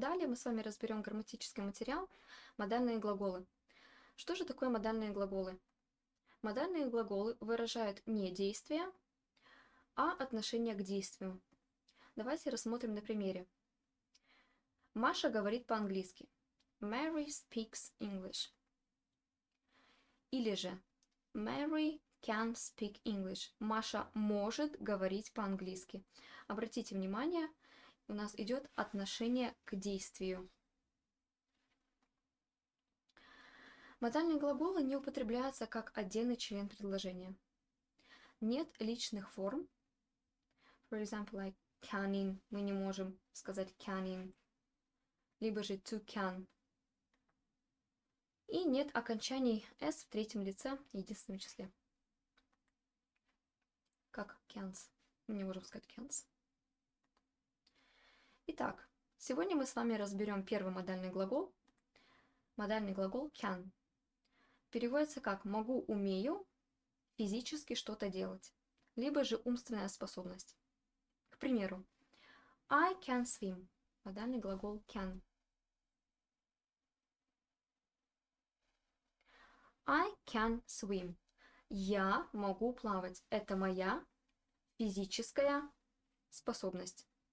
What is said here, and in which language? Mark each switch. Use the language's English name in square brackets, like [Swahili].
[Russian] Далее мы с вами разберем грамматический материал, модальные глаголы. Что же такое модальные глаголы? Модальные глаголы выражают не действие, а отношение к действию. Давайте рассмотрим на примере. Маша говорит по-английски. [English] Mary speaks English. [Russian] Или же [English] Mary can speak English. [Russian] Маша может говорить по-английски. Обратите внимание, у нас идет отношение к действию. Модальные глаголы не употребляются как отдельный член предложения. Нет личных форм. [English] For example, like canning. [Russian] Мы не можем сказать canning. Либо же to can. И нет окончаний s в третьем лице, единственном числе. Как cans. Мы не можем сказать cans. Итак, сегодня мы с вами разберем первый модальный глагол. Модальный глагол can. Переводится как «могу, умею физически что-то делать», либо же умственная способность. К примеру, [English] I can swim. [Russian] Модальный глагол can. [English] I can swim. [Russian] Я могу плавать. Это моя физическая способность.